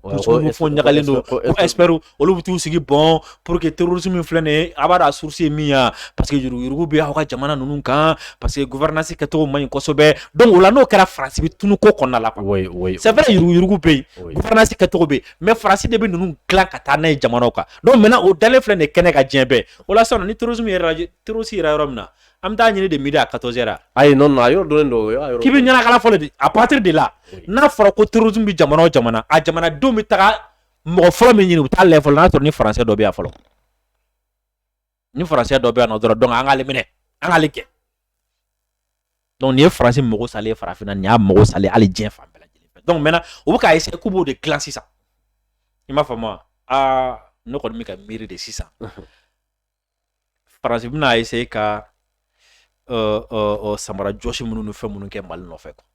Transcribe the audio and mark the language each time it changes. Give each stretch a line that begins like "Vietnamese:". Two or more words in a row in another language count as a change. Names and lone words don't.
Bambara: fɔ ɲagalen don ko experts olu bɛ t'u sigi bon
French: pour que
Bambara: terrorisme min filɛ nin ye a b'a dɔn a source ye min ye
French: parce que
Bambara: yuruguyurugu bɛ aw ka jamana ninnu kan
French: parce que
Bambara: gouvernance kɛcogo man ɲi kosɛbɛ donc o la n'o kɛra France bɛ tunu ko kɔnɔna la
French: quoi c'est vrai
Bambara: yuruguyurugu bɛ yen gouvernance kɛcogo bɛ yen mais France de bɛ ninnu dilan ka taa n'a ye jamanaw kan donc maintenant o dalen filɛ nin ye kɛnɛ ka diɲɛ bɛɛ o la sisan ni terrorisme yɛrɛ yɔrɔ min na an bɛ taa ɲini
French: de midi à 14h
Bambara: ayi non a yɔrɔ dɔnnen don k'i bɛ ɲanakala fɔlɔ de
French: à partir de là
Bambara: n'a fɔra ko terrorisme bɛ jamana o jamana a jamanadenw bɛ taga mɔgɔ fɔlɔ min ɲini u t'a lajɛ fɔlɔ n'a sɔrɔ ni français dɔ bɛ yan fɔlɔ ni français dɔ bɛ yan nɔ dɔrɔn donc an k'ale minɛ an k'ale kɛ donc nin ye France mago salen farafinna nin y'a mago salen hali diɲɛ fan bɛɛ lajɛlen fɛ
French: donc maintenant
Bambara: u bɛ k'a essayer k'u b'o de dilan sisan i m'a faamu wa ne kɔni bɛ ka miiri de sisan France bɛna essayer ka samara jɔsi minnu ni fɛn minnu kɛ Mali nɔfɛ quoi